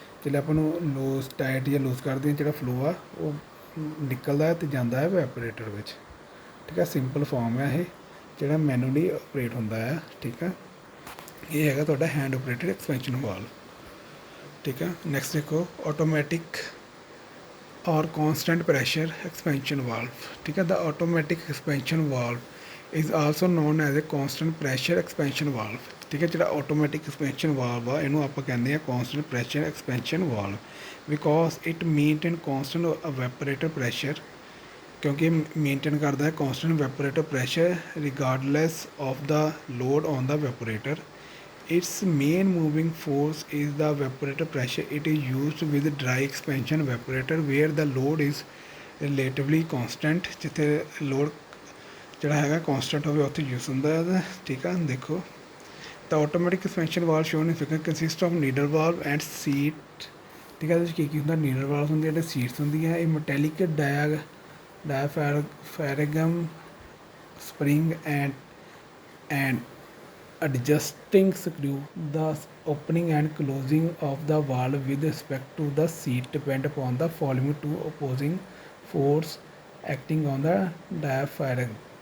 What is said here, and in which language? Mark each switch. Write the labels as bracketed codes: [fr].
[pa] ਜਦੋਂ ਆਪਾਂ ਨੂੰ ਲੂਜ਼ ਟਾਈਟ ਜਾਂ ਲੂਜ਼ ਕਰਦੇ ਹਾਂ ਜਿਹੜਾ ਫਲੋ ਆ ਉਹ ਨਿਕਲਦਾ ਅਤੇ ਜਾਂਦਾ ਹੈ ਵੈਪੋਰੇਟਰ ਵਿੱਚ। ਠੀਕ ਹੈ, ਸਿੰਪਲ ਫਾਰਮ ਹੈ ਇਹ ਜਿਹੜਾ ਮੈਨੂਅਲੀ ਓਪਰੇਟ ਹੁੰਦਾ ਹੈ। ਠੀਕ ਹੈ, ਇਹ ਹੈਗਾ ਤੁਹਾਡਾ ਹੈਂਡ ਓਪਰੇਟਡ ਐਕਸਪੈਂਸ਼ਨ ਵਾਲਵ। ਠੀਕ ਹੈ, ਨੈਕਸਟ ਦੇਖੋ ਆਟੋਮੈਟਿਕ ਔਰ constant pressure expansion valve। [hi] ठीक है, [en] the automatic expansion valve is also known as a constant pressure expansion valve। [hi] ठीक है, [pa] ਜਿਹੜਾ [en] automatic expansion valve [pa] ਆ ਇਹਨੂੰ ਆਪਾਂ ਕਹਿੰਦੇ ਆ [en] constant pressure expansion valve because it maintain constant evaporator pressure। [pa] ਕਿਉਂਕਿ ਮੇਨਟੇਨ ਕਰਦਾ ਹੈ [en] constant evaporator pressure regardless of the load on the evaporator। its main moving force is the evaporator pressure। It is used with dry expansion evaporator where the load is relatively constant। [pa] ਜਿੱਥੇ load ਜਿਹੜਾ ਹੈਗਾ constant ਹੋਵੇ ਉੱਥੇ use ਹੁੰਦਾ ਹੈ। ਠੀਕ ਆ, ਦੇਖੋ [en] the automatic expansion valve shown in figure consists of needle valve and seat। [pa] ਠੀਕ ਹੈ, ਇਹਦੇ ਵਿੱਚ ਕੀ ਹੁੰਦਾ ਨੀਡਲ ਵਾਲਵ ਹੁੰਦੀਆਂ ਜਿਹੜੇ ਸੀਟਸ ਹੁੰਦੀਆਂ। ਇਹ metallic [en] diaphragm spring and adjusting screw। The opening and closing of the valve with respect to the seat depend upon the following two opposing force acting on the diaphragm।